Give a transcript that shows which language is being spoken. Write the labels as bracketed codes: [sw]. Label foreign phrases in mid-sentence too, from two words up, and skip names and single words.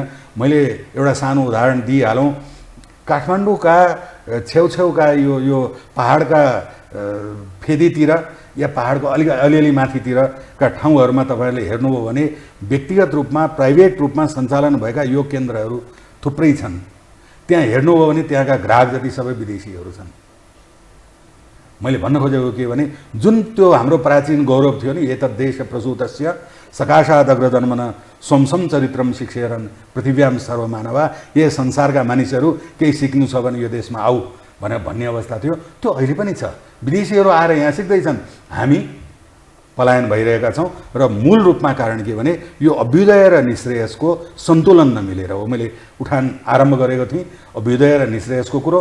[ne] मैले एउटा सानो उदाहरण दिइहालौँ। काठमाडौँका छेउछेउका यो पहाडका फेदीतिर या पहाडको अलिअलि माथितिरका ठाउँहरूमा तपाईँहरूले हेर्नुभयो भने व्यक्तिगत रूपमा, प्राइभेट रूपमा सञ्चालन भएका योग केन्द्रहरू थुप्रै छन्। त्यहाँ हेर्नुभयो भने त्यहाँका ग्राहक जति सबै विदेशीहरू छन्। मैले भन्न खोजेको के भने जुन त्यो हाम्रो प्राचीन गौरव थियो नि, [sa] एतद्देश प्रसूतस्य सकाशात् अग्रजन्मन सोमसम चरित्रम शिक्षेरन् पृथिव्याम सर्वमानवा, [ne] ये संसारका मानिसहरू केही सिक्नु छ भने यो देशमा आऊ भनेर भन्ने अवस्था थियो। त्यो अहिले पनि छ। विदेशीहरू आएर यहाँ सिक्दैछन्, हामी पलायन भइरहेका छौँ। र मूल रूपमा कारण के भने यो अभ्युदय र निःश्रेयसको सन्तुलन नमिलेर हो। मैले उठान आरम्भ गरेको थिएँ अभ्युदय र निःश्रेयसको कुरो।